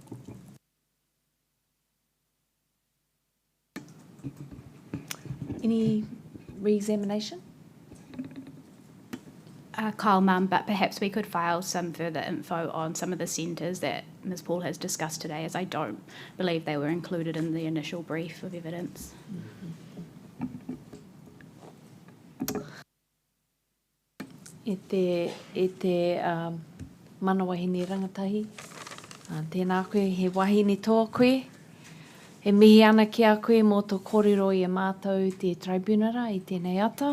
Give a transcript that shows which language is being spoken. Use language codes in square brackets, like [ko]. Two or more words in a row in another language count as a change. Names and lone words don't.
[en] Any re-examination? Kyle Mum, but perhaps we could file some further info on some of the centres that Ms. Paul has discussed today, as I don't believe they were included in the initial brief of evidence. [mi] E te mana wahine rangatahi. Tēnā koe, he wahine toa koe. He mihi ana ki a koe mō tō kōrero i a mātou te tribunara i tēnei ata.